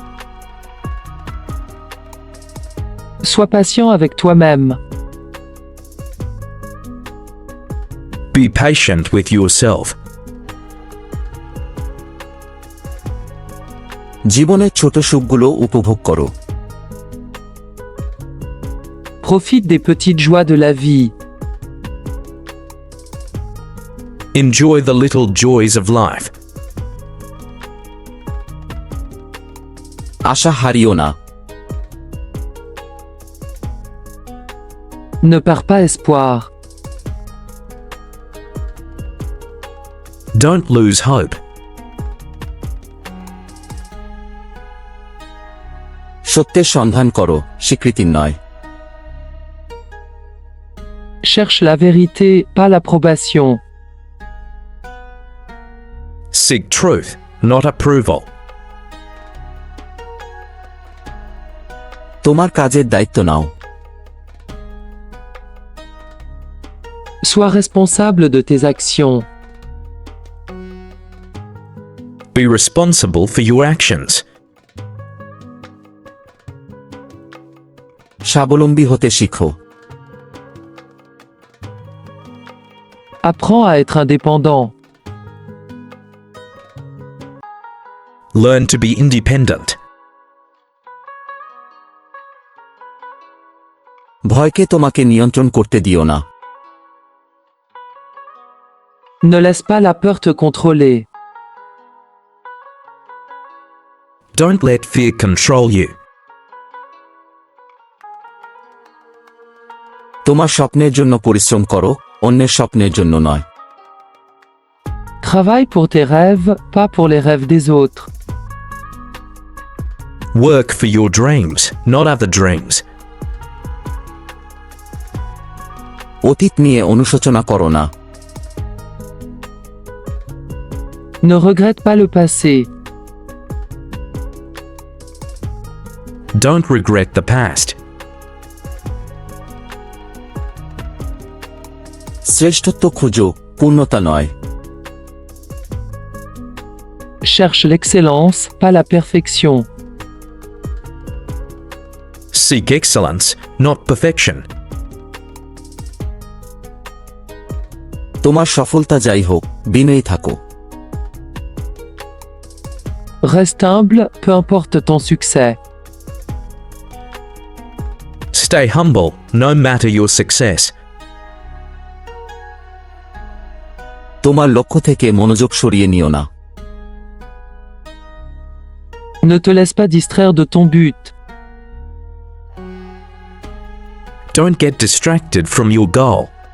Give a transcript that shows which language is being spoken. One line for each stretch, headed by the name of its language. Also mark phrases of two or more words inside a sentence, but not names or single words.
French: Sois patient avec toi-même.
English: Be patient with yourself.
Bangla: জীবনের ছোট সুখগুলো উপভোগ করো।
French: Profite des petites joies de la vie.
English: Enjoy the little joys of life.
Bangla: আশা হারিও না।
French: Ne perds pas espoir.
English: Don't lose hope.
Bangla: সত্যের সন্ধান করো, স্বীকৃতি নয়।
French: Cherche la vérité, pas l'approbation.
English: Seek truth, not approval.
Bangla: তোমার কাজের দায়িত্ব নাও।
French: Sois responsable de tes actions.
English: Be responsible for your actions.
Bangla: স্বাবলম্বী হতে শিখো।
French: Apprends à être indépendant.
English: Learn to be independent.
Bangla: ভয়কে তোমাকে নিয়ন্ত্রণ করতে দিও না।
French: Ne laisse pas la peur te contrôler.
English: Don't let fear control you.
Bangla: তোমার স্বপ্নের জন্য পরিশ্রম করো, অন্যের স্বপ্নের জন্য নয়।
French: Travaille pour tes rêves, pas pour les rêves des autres.
English: Work for your dreams, not other dreams.
Bangla: অতীত নিয়ে অনুশোচনা করো না।
French: Ne regrette pas le passé.
English: Don't regret the past.
Bangla: শ্রেষ্ঠত্ব খুঁজো, পূর্ণতা নয়।
French: Cherche l'excellence, pas la perfection.
English: Seek excellence, not perfection.
Bangla: তোমার সফলতা যাই হোক, বিনয়ী থাকো।
French: Reste humble, peu importe ton succès.
English: Stay humble, no matter your success.
Bangla: তোমার লক্ষ্য থেকে মনোযোগ সরিয়ে নিও না।
French: Ne te laisse pas distraire de ton but.
English: Don't get distracted from your goal.